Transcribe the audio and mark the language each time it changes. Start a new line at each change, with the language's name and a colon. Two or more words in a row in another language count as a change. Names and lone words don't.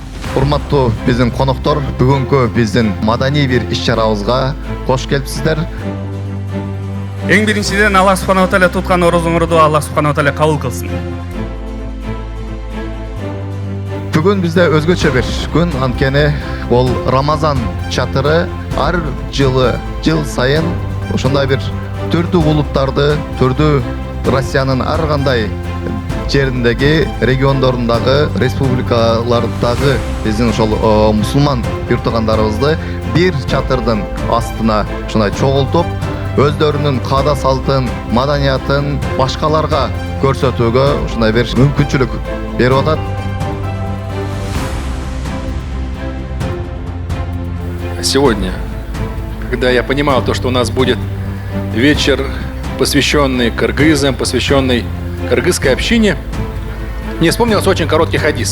Kyrgyz: Урматтуу биздин коноктор, бүгүнкү биздин маданий бир иш-чарабызга кош келипсиздер. Эң биринчиден
Arabic: الله سبحانه وتعالى
Kyrgyz: туткан орозуңурду
Arabic: الله سبحانه وتعالى
Kyrgyz: кабыл кылсын. Бүгүн бизде өзгөчө бир күн, анткени бул Рамазан чатыры ар жылы, жыл сайын ушундай бир түрдүү улуттарды, түрдүү Россиянын ар кандай жериндеги, региондорундагы, республикалардагы биздин ошол мусулман юрттугандарыбызды бир чатырдын астына ушундай чогултуп, өздөрүнүн каада салтын, маданиятын башкаларга көрсөтүүгө ушундай бир мүмкүнчүлүк берип атат.
Russian: Сегодня, когда я понимал то, что у нас будет вечер, посвященный кыргызам, посвященный кыргызской общине, мне вспомнился очень короткий хадис.